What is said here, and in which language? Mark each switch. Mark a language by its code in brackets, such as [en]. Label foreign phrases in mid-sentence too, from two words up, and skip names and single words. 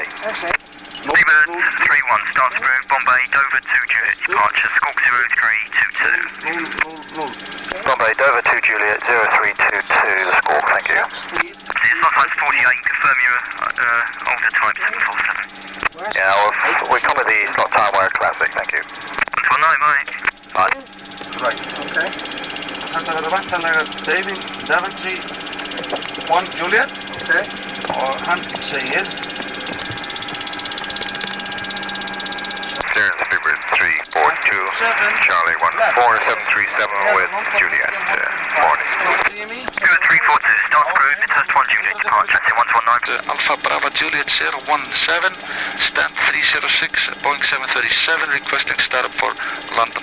[en] Speedbird 31, start approved, Bombay, Dover 2 Juliet, departure, Squawk 0322. Bombay, Dover 2 Juliet, 0322, the Squawk, thank you. It's not size 48, confirm your alter type 747. Yeah, we come with the slot time where classic, thank you. 119, mate. Fine. Right, okay. [is] Þetta verður vantanlega Daventry 1 Juliet. Okay. Og hann segir [en] Clearance Speedbird 342, Charlie 14737 with Juliet, morning. Speedbird 342, start approved, test 1 Juliet, departure, C119. Alpha Bravo Juliet 017, stand 306, Boeing 737, requesting startup for London.